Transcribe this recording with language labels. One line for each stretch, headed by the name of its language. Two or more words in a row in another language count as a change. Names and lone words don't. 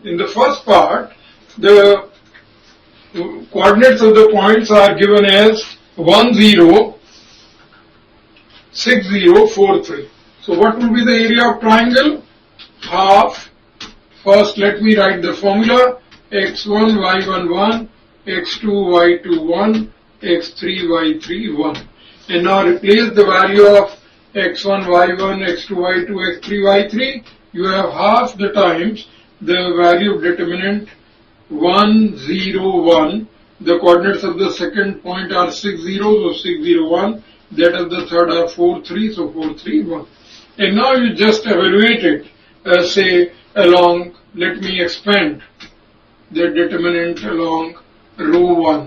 English: In the first part, the coordinates of the points are given as 1, 0, 6, 0, 4, 3. So what will be the area of triangle? Half. First let me write the formula. x1, y1, 1, x2, y2, 1, x3, y3, 1. And now replace the value of x1, y1, x2, y2, x3, y3. You have half the times the value of determinant 1, 0, 1. The coordinates of the second point are 6, 0, so 6, 0, 1. That of the third are 4, 3, so 4, 3, 1. And now you just evaluate it, say along, let me expand the determinant along row 1.